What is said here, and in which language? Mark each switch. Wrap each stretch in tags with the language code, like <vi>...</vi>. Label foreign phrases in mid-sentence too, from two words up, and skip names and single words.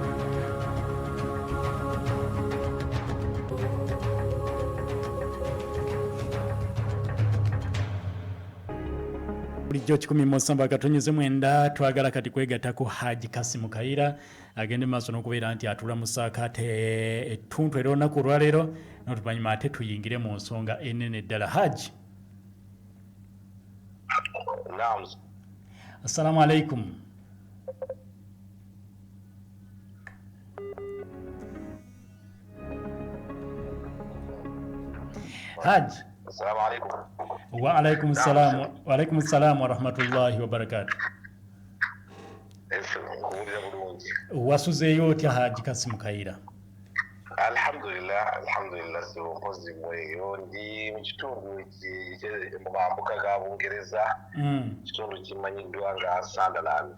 <lg>bulijjo 179 twagala kati kwegatta ku Haji KASIM KAYIIRA agende maaso n'okubeera nti atula mu saakaate ettuntu era olunaku olwaleero n'oluvannyuma ate tuyingire mu nsonga ennene ddala. Haji, naam.</lg> <ar>السلام عليكم. Haji. السلام عليكم. وعليكم السلام. وعليكم السلام ورحمة الله وبركاته.</ar> <lg>Wasuzeyo otya Haji KASIM KAYIIRA? Alhamdulillah so mpozi mweyo ndi mu kitundu mu mambuka ga Bungereza kitundu kimanyiddwa nga Sunderland.</lg>